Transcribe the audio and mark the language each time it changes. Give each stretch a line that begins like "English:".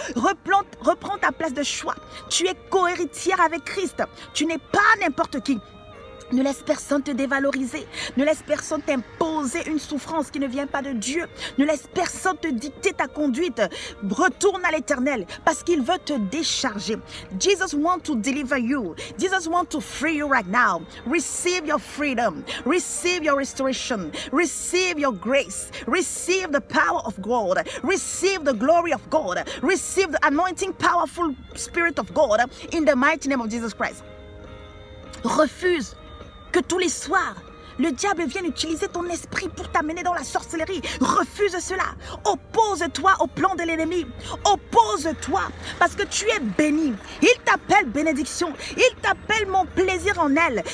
French: Reprends ta place de choix. Tu es cohéritière avec Christ. Tu n'es pas n'importe qui. Ne laisse personne te dévaloriser. Ne laisse personne t'imposer une souffrance qui ne vient pas de Dieu. Ne laisse personne te dicter ta conduite. Retourne à l'Éternel parce qu'il veut te décharger.
English: Jesus wants to deliver you. Jesus wants to free you right now. Receive your freedom. Receive your restoration. Receive your grace. Receive the power of God. Receive the glory of God. Receive the anointing, powerful Spirit of God in the mighty name of Jesus Christ.
French: Refuse que tous les soirs, le diable vienne utiliser ton esprit pour t'amener dans la sorcellerie. Refuse cela. Oppose-toi au plan de l'ennemi. Oppose-toi parce que tu es béni. Il t'appelle bénédiction. Il t'appelle mon plaisir en elle.